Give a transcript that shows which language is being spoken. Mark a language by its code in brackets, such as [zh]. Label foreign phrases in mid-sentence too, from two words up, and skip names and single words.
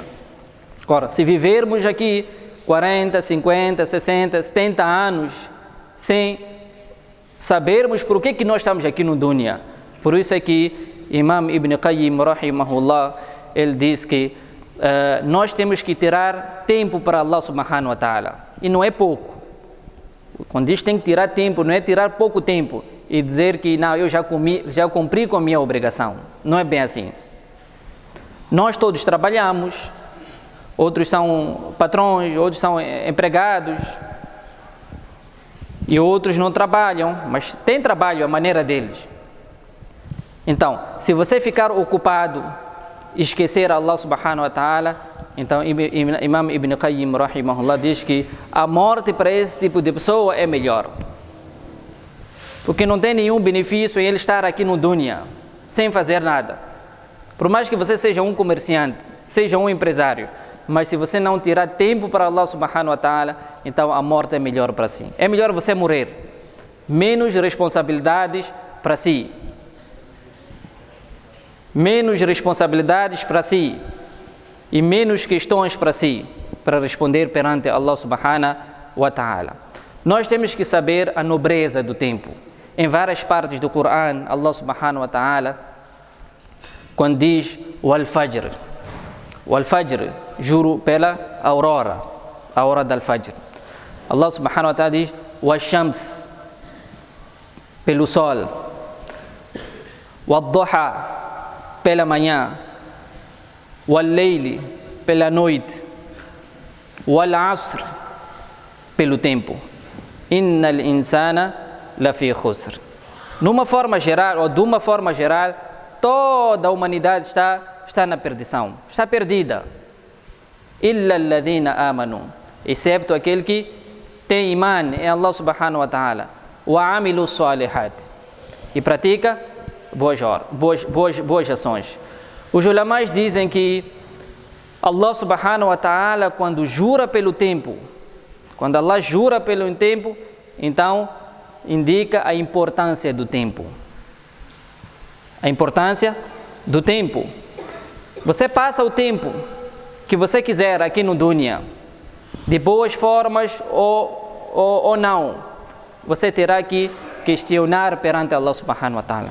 [pt] Agora, se vivermos aqui 40, 50, 60, 70 anos, sem sabermos por que nós estamos aqui no dunya. Por isso é que Imam Ibn Qayyim, rahimahullah, ele diz que nós temos que tirar tempo para [ar] الله سبحانه وتعالى. [pt] E não é pouco. Quando diz tem que tirar tempo, não é tirar pouco tempo e dizer que não, eu já cumpri com a minha obrigação. Não é bem assim. Nós todos trabalhamos, outros são patrões, outros são empregados e outros não trabalham, mas têm trabalho à maneira deles. Então, se você ficar ocupado e esquecer [ar] الله سبحانه وتعالى, [pt] então Imam Ibn Qayyim rahimahullah diz que a morte para esse tipo de pessoa é melhor. Porque não tem nenhum benefício em ele estar aqui no dunya, sem fazer nada. Por mais que você seja um comerciante, seja um empresário, mas se você não tirar tempo para [ar] الله سبحانه وتعالى, [pt] então a morte é melhor para si. É melhor você morrer. Menos responsabilidades para si. Menos responsabilidades para si. E menos questões para si, para responder perante [ar] الله سبحانه وتعالى. [pt] Nós temos que saber a nobreza do tempo. Em várias partes do Coran, [ar] الله سبحانه وتعالى, [pt] quando diz o Al-Fajr, juro pela aurora, a hora do Al-Fajr. [ar] الله سبحانه وتعالى [pt] diz o Al-Shams, pelo sol, o Al-Duha, pela manhã, o Al-Layli, pela noite, o Al-Asr, pelo tempo. [ar] إن الإنسان لفي خسر. [pt] Numa forma geral, ou de uma forma geral, toda a humanidade está na perdição, está perdida. [ar] إلا الذين آمنوا, [pt] excepto aquele que tem iman em [ar] الله سبحانه وتعالى وعملوا الصالحات, [pt] e pratica boas ações. Os ulamais dizem que [ar] الله سبحانه وتعالى, [pt] quando jura pelo tempo, quando Allah jura pelo tempo, então indica a importância do tempo. A importância do tempo. Você passa o tempo que você quiser aqui no dunya, de boas formas ou não, você terá que questionar perante [ar] الله سبحانه وتعالى.